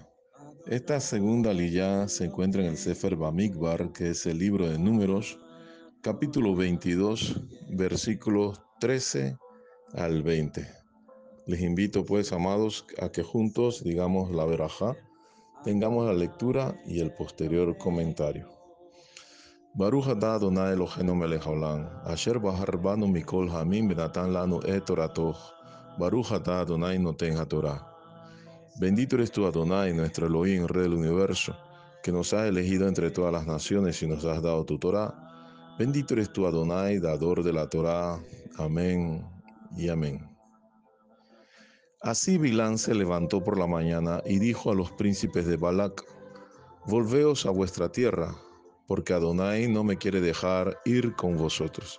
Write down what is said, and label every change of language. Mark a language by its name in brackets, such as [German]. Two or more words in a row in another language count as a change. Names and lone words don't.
[Spanish] Esta segunda aliyá se encuentra en el Sefer Bamidbar, que es el libro de Números, capítulo 22, versículos 13 al 20. Les invito pues, amados, a que juntos digamos la verajá, tengamos la lectura y el posterior comentario. [Hebrew] ברוך אתה אדוני אלוהינו מלך העולם אשר בחר בנו מכל העמים ונתן לנו את תורתו. ברוך אתה אדוני נותן התורה. [Spanish] Bendito eres tú, Adonai, nuestro Elohim, Rey del universo, que nos has elegido entre todas las naciones y nos has dado tu Torah. Bendito eres tú, Adonai, dador de la Torah. Amén y amén. Así Bilán se levantó por la mañana y dijo a los príncipes de Balac: Volveos a vuestra tierra, porque Adonai no me quiere dejar ir con vosotros.